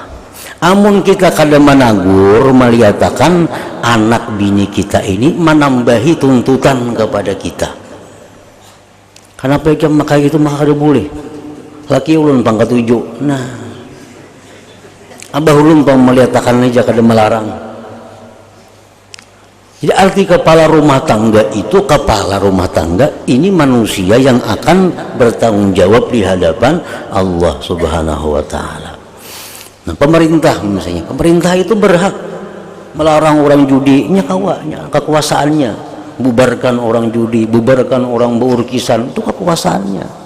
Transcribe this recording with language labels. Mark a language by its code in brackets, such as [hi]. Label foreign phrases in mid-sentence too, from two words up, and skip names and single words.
[bjn] Amun kita kada menagur, melihatkan anak bini kita ini menambahi tuntutan kepada kita. Kenapa jam makai itu maka kada boleh? Laki ulun pangkat 7. Nah, abah ulun pang melihatkan aja kada melarang. [id] Jadi arti kepala rumah tangga itu, kepala rumah tangga ini manusia yang akan bertanggung jawab di hadapan Allah [ar] Subhanahu wa Ta'ala. [id] Nah, pemerintah misalnya, pemerintah itu berhak melarang orang judi, kekuasaannya, bubarkan orang judi, bubarkan orang berurkisan, itu kekuasaannya.